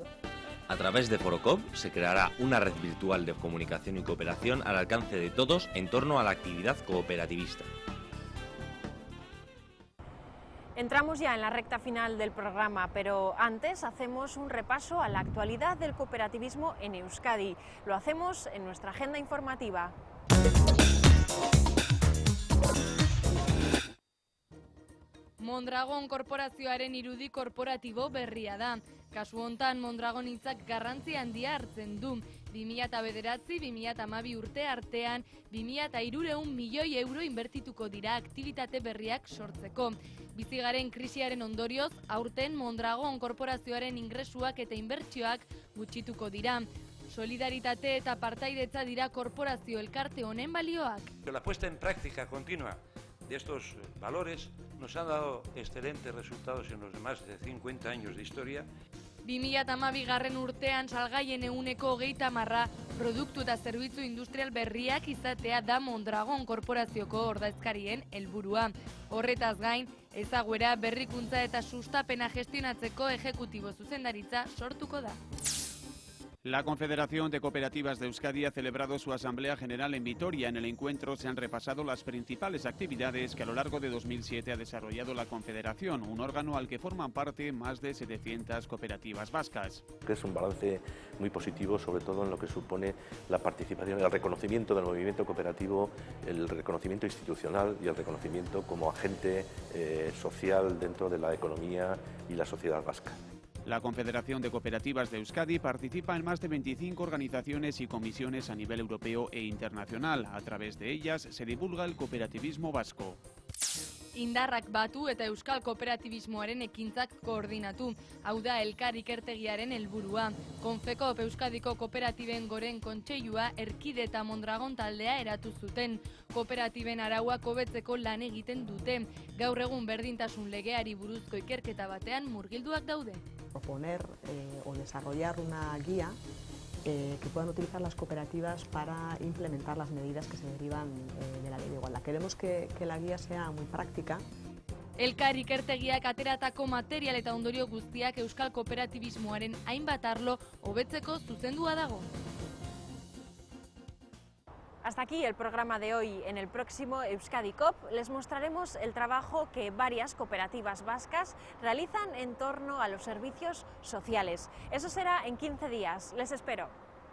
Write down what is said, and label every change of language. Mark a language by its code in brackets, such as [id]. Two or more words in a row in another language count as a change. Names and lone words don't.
[es] A través de Forocop se creará una red virtual de comunicación y cooperación al alcance de todos en torno a la actividad cooperativista. Entramos ya en la recta final del programa, pero antes hacemos un repaso a la actualidad del cooperativismo en Euskadi. Lo hacemos en nuestra agenda informativa. [eu] Mondragon korporazioaren irudi korporatibo berria da. Kasu hontan Mondragon hitzak garrantzi handia hartzen du. 2009-2012 urte artean 2.300 milioi euro inbertituko dira aktibitate berriak sortzeko. Bizigaren krisiaren ondorioz, aurten Mondragon korporazioaren ingresuak eta inbertsioak gutxituko dira. Solidaritate eta partaidetza dira korporazio elkarte honen balioak. [es] La puesta en práctica continua de estos valores nos han dado excelentes resultados en los más de 50 años de historia. [eu] 2012 urtean salgaien 30% produktu eta zerbitzu industrial berriak izatea da Mondragon korporazioko ordezkarien helburua. Horretaz gain, ezaguera, berrikuntza eta sustapena gestionatzeko ejecutibo zuzendaritza sortuko da. [es] La Confederación de Cooperativas de Euskadi ha celebrado su Asamblea General en Vitoria. En el encuentro se han repasado las principales actividades que a lo largo de 2007 ha desarrollado la Confederación, un órgano al que forman parte más de 700 cooperativas vascas. Es un balance muy positivo, sobre todo en lo que supone la participación, el reconocimiento del movimiento cooperativo, el reconocimiento institucional y el reconocimiento como agente social dentro de la economía y la sociedad vasca. La Confederación de Cooperativas de Euskadi participa en más de 25 organizaciones y comisiones a nivel europeo e internacional. A través de ellas se divulga el cooperativismo vasco. [eu] Indarrak batu eta euskal kooperatibismoaren ekintzak koordinatu. Hau da elkar ikertegiaren helburua. Confecop Euskadiko kooperatiben goren kontseilua Erkide eta Mondragon taldea eratu zuten. Kooperatiben arauak hobetzeko lan egiten dute. Gaur egun berdintasun legeari buruzko ikerketa batean murgilduak daude. [es] Proponer o desarrollar una guía que puedan utilizar las cooperativas para implementar las medidas que se derivan de la ley de igualdad. Queremos que la guía sea muy práctica [eu] Elkar ikertegiak ateratako material eta ondorio guztiak euskal kooperatibismoaren hainbat arlo hobetzeko zuzendua dago. [es] Hasta aquí el programa de hoy. En el próximo Euskadi COP les mostraremos el trabajo que varias cooperativas vascas realizan en torno a los servicios sociales. Eso será en 15 días. Les espero.